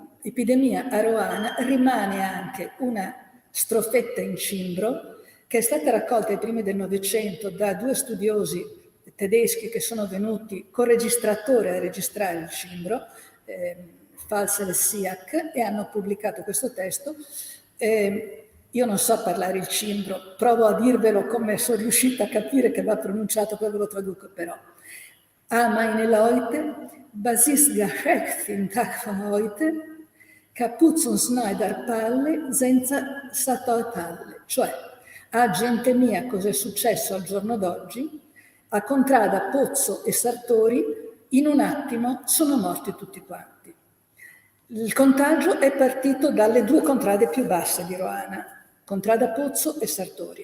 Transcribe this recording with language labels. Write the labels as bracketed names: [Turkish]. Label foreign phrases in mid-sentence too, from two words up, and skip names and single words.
[Italian] epidemia a Roana rimane anche una strofetta in cimbro che è stata raccolta ai primi del Novecento da due studiosi tedeschi che sono venuti col registratore a registrare il cimbro, Falsel e Siak, e hanno pubblicato questo testo. Io non so parlare il cimbro, provo a dirvelo come sono riuscita a capire che va pronunciato, poi ve lo traduco però. [Cimbrian] Meine Leute, Basis geschäft in Tag von heute, Capuz und Snyder palle senza satotalle, [Italian] cioè a gente mia cos'è successo al giorno d'oggi, a Contrada, Pozzo e Sartori in un attimo sono morti tutti quanti. Il contagio è partito dalle due contrade più basse di Roana, Contrada Pozzo e Sartori.